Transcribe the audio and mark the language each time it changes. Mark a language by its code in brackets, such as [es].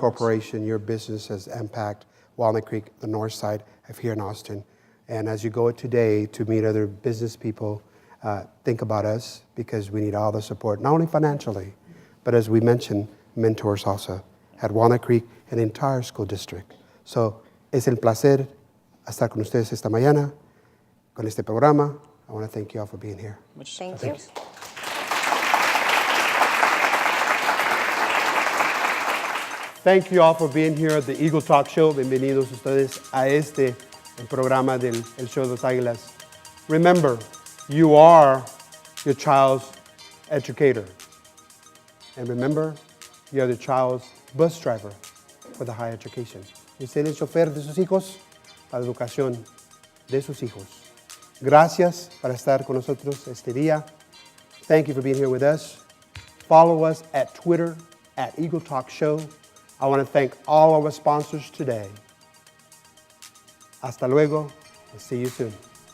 [en] corporation, your business has impacted Walnut Creek, the north side of here in Austin. And as you go today to meet other business people, think about us because we need all the support, not only financially, but as we mentioned, mentors also at Walnut Creek and the entire school district. [es] So es el placer estar con ustedes esta mañana con este programa. [en] I want to thank you all for being here. Thank you. Thank you all for being here at the Eagle Talk Show. [es] Bienvenidos ustedes a el programa del El Show de las Águilas. [en] Remember, you are your child's educator. And remember, you are the child's bus driver for the higher education. [es] Usted es el chofer de sus hijos para la educación de sus hijos. Gracias por estar con nosotros este día. [en] Thank you for being here with us. Follow us at Twitter, at Eagle Talk Show. I want to thank all our sponsors today. Hasta luego, and see you soon.